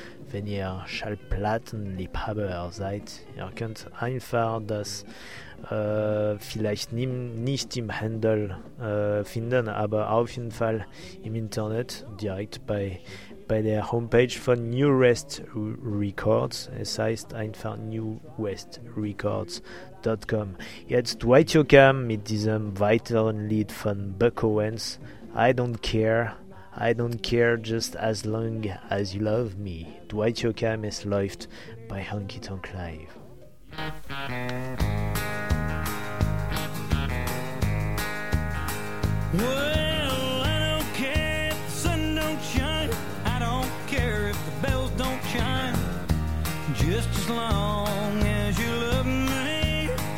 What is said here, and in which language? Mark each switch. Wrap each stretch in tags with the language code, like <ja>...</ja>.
<de>Wenn ihr Schallplattenliebhaber seid, ihr könnt einfach das vielleicht nicht im Handel finden, aber auf jeden Fall im Internet direkt bei bei der Homepage von New West Records. Es heißt einfach newwestrecords.com. Jetzt White Yokam mit diesem weiteren Lied von Buck Owens.</de> <en>I don't care just as long as you love me.</en> <de>Dwight Yoakam, es läuft bei Honky Tonk Live.</de> <en>Well, I don't care if the sun don't shine. I don't care if the bells don't chime. Just as long as you love me.</en>